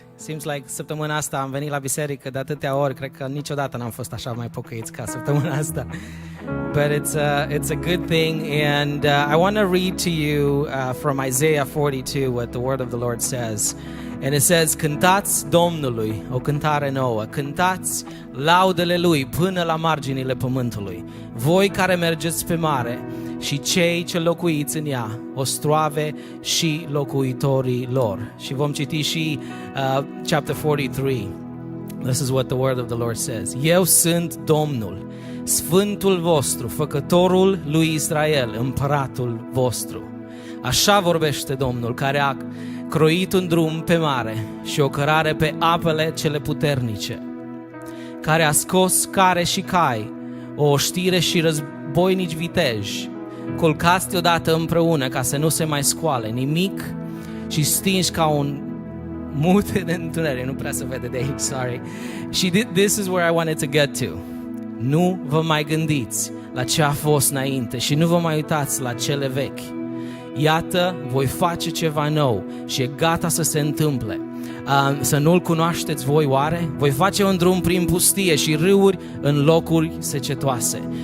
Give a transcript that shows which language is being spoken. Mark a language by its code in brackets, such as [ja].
[ro] Seems like săptămâna asta am venit la biserică de atâtea ori, cred că niciodată n-am fost așa mai pocăiți ca săptămâna asta. [en] But it's a good thing, and I want to read to you from Isaiah 42 what the word of the Lord says. [ro] And it says, cântați Domnului o cântare nouă, cântați laudele Lui până la marginile pământului. Voi care mergeți pe mare și cei ce locuiți în ea, ostroave și locuitorii lor. Și vom citi și chapter 43. [en] This is what the word of the Lord says. [ro] Eu sunt Domnul, Sfântul vostru, Făcătorul lui Israel, Împăratul vostru. Așa vorbește Domnul, care a croit un drum pe mare și o cărare pe apele cele puternice, care a scos care și cai, o oștire și războinici viteji, culcați deodată împreună ca să nu se mai scoale nimic și stinși ca un mute de întuneric. Nu prea se vede de aici, sorry. [en] Și this is where I wanted to get to. [ro] Nu vă mai gândiți la ce a fost înainte și nu vă mai uitați la cele vechi. Iată, voi face ceva nou și e gata să se întâmple. Să nu-l cunoașteți voi oare? Voi face un drum prin pustie și râuri în locuri secetoase.